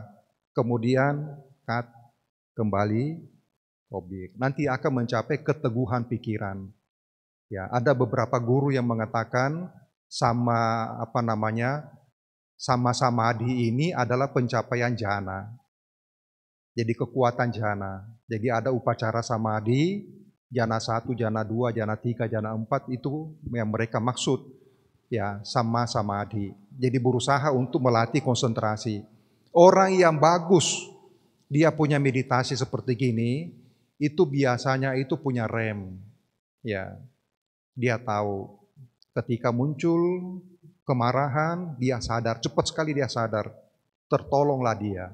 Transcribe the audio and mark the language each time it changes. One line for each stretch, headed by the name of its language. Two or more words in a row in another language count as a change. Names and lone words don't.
Indonesian: Kemudian cut kembali objek. Nanti akan mencapai keteguhan pikiran. Ya, ada beberapa guru yang mengatakan
Pali: sama samadhi
Indonesian: ini adalah pencapaian jhana. Jadi kekuatan jhana. Jadi ada
Pali: upacara samadhi,
Indonesian: jhana 1, jhana 2, jhana 3, jhana 4 itu yang mereka maksud ya
Pali: sama samadhi.
Indonesian: Jadi berusaha untuk melatih konsentrasi. Orang yang bagus dia punya meditasi seperti gini, itu biasanya itu punya rem. Ya. Dia tahu ketika muncul kemarahan, dia sadar, cepat sekali dia sadar, tertolonglah dia.